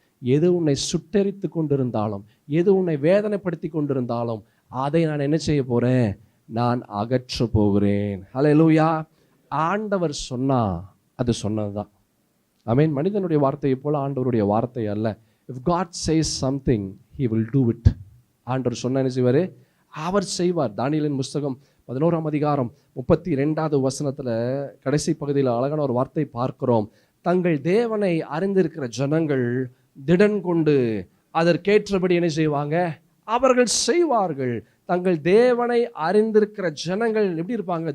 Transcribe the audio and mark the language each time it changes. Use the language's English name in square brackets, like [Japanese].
[Tamil] எது உன்னை சுட்டெரித்து கொண்டிருந்தாலும், எது உன்னை வேதனைப்படுத்தி கொண்டிருந்தாலும், அதை நான் என்ன செய்ய போறேன்? நான் அகற்ற போகிறேன். ஹல்லேலூயா. ஆண்டவர் சொன்னா அது சொன்னதுதான். ஆமென். மனிதனுடைய வார்த்தையை போல ஆண்டவருடைய வார்த்தை அல்ல. [English] If God says something, he will do it. [Tamil] ஆண்டவர் சொன்ன என்ன செய்வாரு? அவர் செய்வார். தானியேலின் புஸ்தகம் 11ஆம் அதிகாரம் 32வது வசனத்துல கடைசி பகுதியில் அழகான ஒரு வார்த்தை பார்க்கிறோம். தங்கள் தேவனை அறிந்திருக்கிற ஜனங்கள் திடன் கொண்டு அதற்கேற்றபடி என்ன செய்வாங்க? அவர்கள் செய்வார்கள். தங்கள் தேவனை அறிந்திருக்கிற ஜனங்கள் எப்படி இருப்பாங்க?